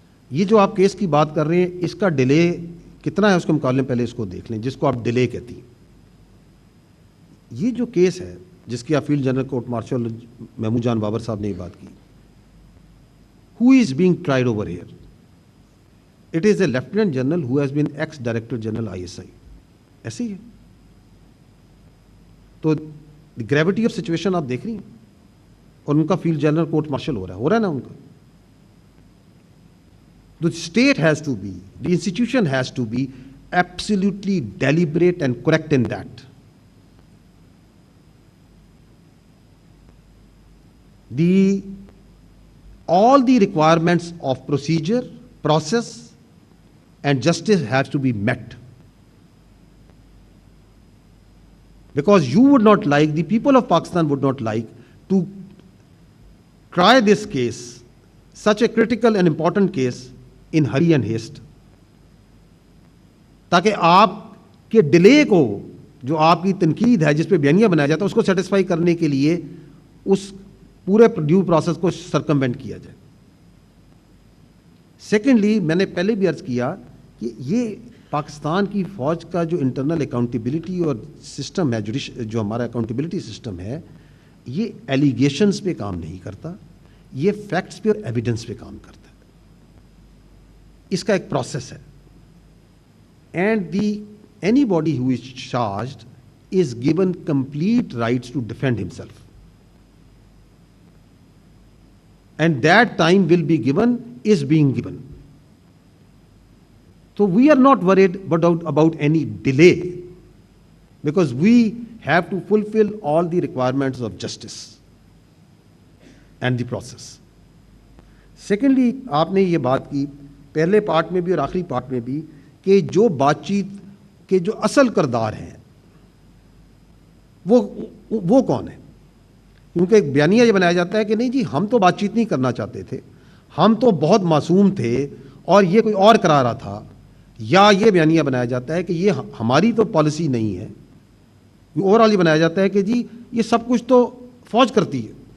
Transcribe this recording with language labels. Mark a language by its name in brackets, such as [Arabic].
[Urdu] یہ جو آپ کیس کی بات کر رہے ہیں, اس کا ڈیلے کتنا ہے اس کے مقابلے میں پہلے اس کو دیکھ لیں, جس کو آپ ڈیلے کہتی ہیں. یہ جو کیس ہے جس کی آپ field general court martial Mahmood جان بابر صاحب نے یہ بات کی, [English] who is being tried over here? It is a Lieutenant General who has been ex-Director General ISI. [Urdu] ایسے ہی ہے. تو گریوٹی آف سچویشن آپ دیکھ رہی ہیں, اور ان کا فیلڈ جنرل کورٹ مارشل ہو رہا ہے نا ان کا. [English] The state has to be, the institution has to be absolutely deliberate and correct in that. All the requirements of procedure, process and justice has to be met. Because you would not like, the people of Pakistan would not like to try this case, such a critical and important case, in hurry and haste. [Urdu] تاکہ آپ کے delay کو, جو آپ کی تنقید ہے جس پہ بیانیہ بنایا جاتا ہے, اس کو سیٹسفائی کرنے کے لیے اس پورے ڈیو پروسیس کو سرکموینٹ کیا جائے. سیکنڈلی, میں نے پہلے بھی عرض کیا کہ یہ پاکستان کی فوج کا جو انٹرنل اکاؤنٹیبلٹی اور سسٹم ہے, جو ہمارا اکاؤنٹیبلٹی سسٹم ہے, یہ ایلیگیشنز پہ کام نہیں کرتا, یہ فیکٹس پہ اور ایویڈنس پہ کام کرتا ہے. اس کا ایک پروسیس ہے. [English] And anybody who is charged is given complete rights to defend himself. And that time will be given, is being given. So we are not worried about any delay, because we have to fulfill all the requirements of justice and the process. [Urdu] Secondly, آپ نے یہ بات کی پہلے part میں بھی اور آخری پارٹ میں بھی, کہ جو بات چیت کے جو اصل کردار ہیں وہ کون ہے؟ کیونکہ ایک بیانیہ یہ بنایا جاتا ہے کہ نہیں جی ہم تو بات چیت نہیں کرنا چاہتے تھے، ہم تو بہت معصوم تھے اور یہ کوئی اور کرا رہا تھا، یا یہ بیانیہ بنایا جاتا ہے کہ یہ ہماری تو پالیسی نہیں ہے، اوور آل یہ بنایا جاتا ہے کہ جی یہ سب کچھ تو فوج کرتی ہے.